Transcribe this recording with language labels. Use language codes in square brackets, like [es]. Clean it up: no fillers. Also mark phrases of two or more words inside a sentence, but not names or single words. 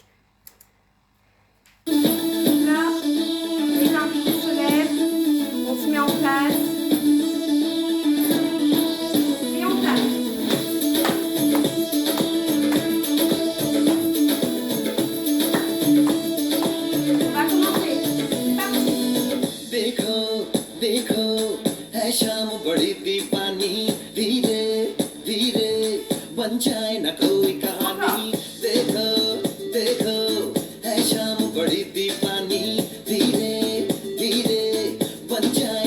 [fr] Là, les invités se lèvent, on se met en place et on tape. On va commencer. C'est parti. [hi] देखो देखो है शाम बड़ी दीवानी धीरे धीरे बन जाए ना कोई कहानी देखो देखो है शाम बड़ी दीवानी धीरे धीरे बन जाए